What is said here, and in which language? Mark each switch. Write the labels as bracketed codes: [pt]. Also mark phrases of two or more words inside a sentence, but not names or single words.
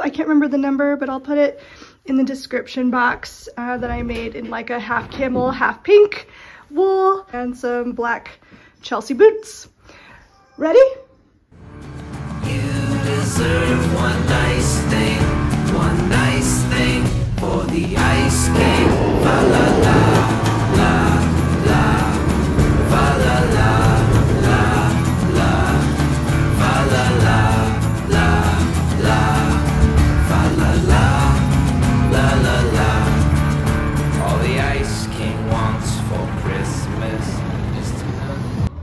[en] I can't remember the number, but I'll put it in the description box that I made in like a half camel, half pink wool, and some black Chelsea boots. Ready? You deserve one nice thing for the Ice King. Fa la la la la, fa la la la la, fa la la la la, fa la la la la. All the Ice King wants for Christmas is to know.